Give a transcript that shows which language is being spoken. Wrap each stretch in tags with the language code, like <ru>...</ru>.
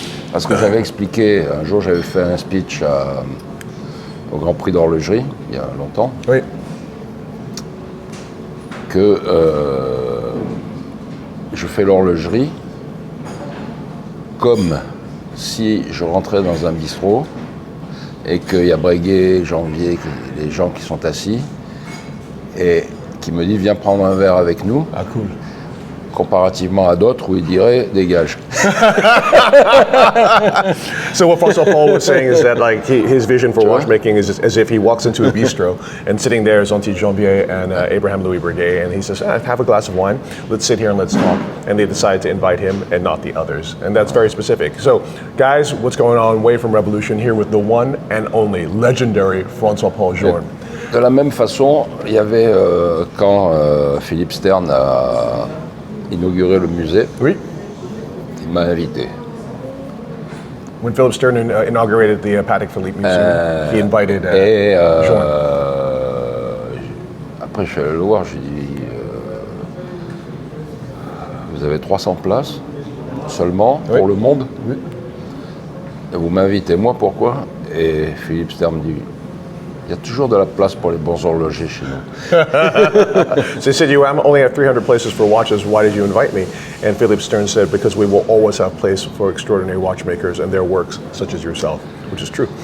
<fr>Parce que j'avais expliqué, un jour j'avais fait un speech au Grand Prix d'horlogerie, il y a longtemps, que je fais l'horlogerie comme si je rentrais dans un bistrot et qu'il y a Breguet, Janvier, les gens qui sont assis et qui me disent viens prendre un verre avec nous. Ah cool. Comparativement à d'autres où ils diraient dégage.</fr> <en>So what François-Paul was saying is that like his vision for watchmaking is as if he walks into a bistro and sitting there is Anti-Jambier and Abraham Louis Breguet and he says, have a glass of wine, let's sit here and let's talk. And they decide to invite him and not the others. And that's very specific. So guys, what's going on? Way from Revolution here with the one and only legendary François-Paul Journe.</en> <fr>De la même façon, il y avait quand Philippe Stern a inauguré le musée, il m'a invité.</fr> <en>When Philip Stern inaugurated the Patek Philippe Museum, he invited Journe.</en> <fr>Après, je suis allé le voir, je lui ai dit vous avez 300 places seulement pour le monde. Et vous m'invitez, moi, pourquoi? Et Philippe Stern me dit il y a toujours de la place pour les bons horlogers chez nous.</fr> <en>So he said, you only have 300 places for watches, why did you invite me? And Philip Stern said, because we will always have place for extraordinary watchmakers and their works, such as yourself, which is true.</en>